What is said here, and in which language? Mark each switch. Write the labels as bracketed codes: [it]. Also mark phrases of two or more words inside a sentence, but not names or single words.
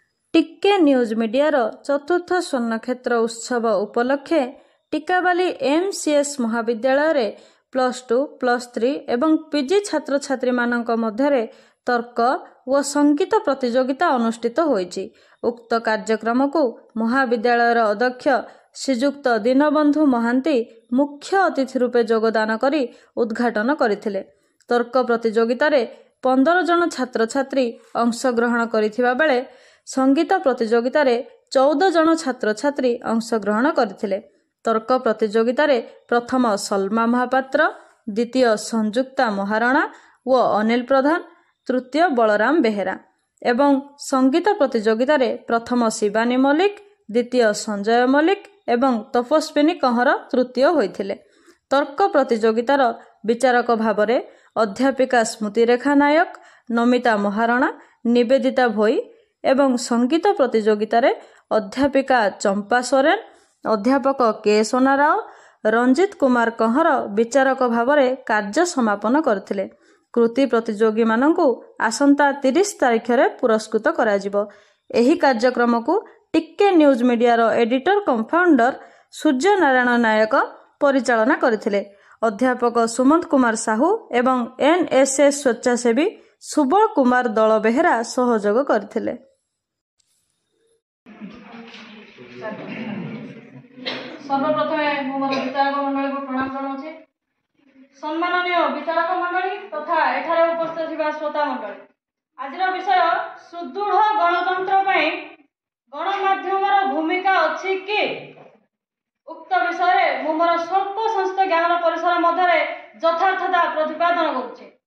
[or] ଟିକେ ନ୍ୟୁଜ ମିଡ଼ିଆର ଚତୁର୍ଥ ସ୍ୱର୍ଣ୍ଣକ୍ଷେତ୍ର ଉତ୍ସବ ଉପଲକ୍ଷେ ଟିକାବାଲି ଏମସିଏସ ମହାବିଦ୍ୟାଳୟରେ +2, +3 ଏବଂ ପିଜି ଛାତ୍ର ଛାତ୍ରୀ ମାନଙ୍କ ମଧ୍ୟରେ ତର୍କ ଓ ସଙ୍ଗୀତ ପ୍ରତିଯୋଗିତା ଅନୁଷ୍ଠିତ ହୋଇଛି। ଉକ୍ତ କାର୍ଯ୍ୟକ୍ରମକୁ ମହାବିଦ୍ୟାଳୟର ଅଧ୍ୟକ୍ଷ ଶ୍ରୀଯୁକ୍ତ ଦୀନବନ୍ଧୁ ମହାନ୍ତି ମୁଖ୍ୟ ଅତିଥି ରୂପେ ଯୋଗଦାନ କରି ଉଦ୍ଘାଟନ କରିଥିଲେ। ତର୍କ ପ୍ରତିଯୋଗିତାରେ 15 ଜଣ ଛାତ୍ର ଛାତ୍ରୀ ଅଂଶଗ୍ରହଣ କରିଥିବା ବେଳେ ସଙ୍ଗୀତ ପ୍ରତିଯୋଗିତାରେ 14 ଜଣ ଛାତ୍ର ଛାତ୍ରୀ ଅଂଶଗ୍ରହଣ କରିଥିଲେ। ତର୍କ ପ୍ରତିଯୋଗିତାରେ ପ୍ରଥମ ସଲମା ମହାପାତ୍ର, ଦ୍ୱିତୀୟ ସଂଯୁକ୍ତା ମହାରଣା ଓ ଅନିଲ ପ୍ରଧାନ, ତୃତୀୟ ବଳରାମ ବେହେରା ଏବଂ ସଙ୍ଗୀତ ପ୍ରତିଯୋଗିତାରେ ପ୍ରଥମ ଶିବାନୀ ମଲ୍ଲିକ, ଦ୍ୱିତୀୟ ସଞ୍ଜୟ ମଲ୍ଲିକ ଏବଂ ତପସ୍ୱିନୀ କହଁର ତୃତୀୟ ହୋଇଥିଲେ। ତର୍କ ପ୍ରତିଯୋଗିତାର ବିଚାରକ ଭାବରେ ଅଧ୍ୟାପିକା ସ୍ମୃତିରେଖା ନାୟକ, ନମିତା ମହାରଣା, ନିବେଦିତା ଭୋଇ ଏବଂ ସଙ୍ଗୀତ ପ୍ରତିଯୋଗିତାରେ ଅଧ୍ୟାପିକା ଚମ୍ପା ସୋରେନ, ଅଧ୍ୟାପକ କେ ସୋନା ରାଓ, ରଞ୍ଜିତ କୁମାର କହଁର ବିଚାରକ ଭାବରେ କାର୍ଯ୍ୟ ସମ୍ପାଦନ କରିଥିଲେ। କୃତୀ ପ୍ରତିଯୋଗୀ ମାନଙ୍କୁ ଆସନ୍ତା 30 ତାରିଖରେ ପୁରସ୍କୃତ କରାଯିବ। ଏହି କାର୍ଯ୍ୟକ୍ରମକୁ ଟିକେ ନ୍ୟୁଜ ମିଡ଼ିଆର [en] editor cum founder [or] ସୂର୍ଯ୍ୟ ନାରାୟଣ ନାୟକ ପରିଚାଳନା କରିଥିଲେ। ଅଧ୍ୟାପକ ସୁମନ୍ତ କୁମାର ସାହୁ ଏବଂ ଏନଏସଏସ ସ୍ୱେଚ୍ଛାସେବୀ ସୁବଳ କୁମାର ଦଳବେହେରା ସହଯୋଗ କରିଥିଲେ। ସର୍ବପ୍ରଥମେ ମୋର ବିଚାରକ ମଣ୍ଡଳୀକୁ ପ୍ରଣାମ ଜଣାଉଁ। ସମ୍ମାନନୀୟ ବିଚାରକ ମଣ୍ଡଳୀ ତଥା ଏଠାରେ ଉପସ୍ଥିତ ଥିବା ଶ୍ରୋତା ମଣ୍ଡଳୀ, ଆଜିର ବିଷୟ ସୁଦୃଢ଼ ଗଣତନ୍ତ୍ର ପାଇଁ ଗଣମାଧ୍ୟମର ଭୂମିକା ଅଛି କି ଉକ୍ତ ବିଷୟ ମୁଁ ମୋର ସ୍ୱଳ୍ପ ସଂସ୍ଥ ଜ୍ଞାନ ପରିସର ମଧ୍ୟରେ ଯଥାର୍ଥତା ପ୍ରତିପାଦନ କରୁଛି।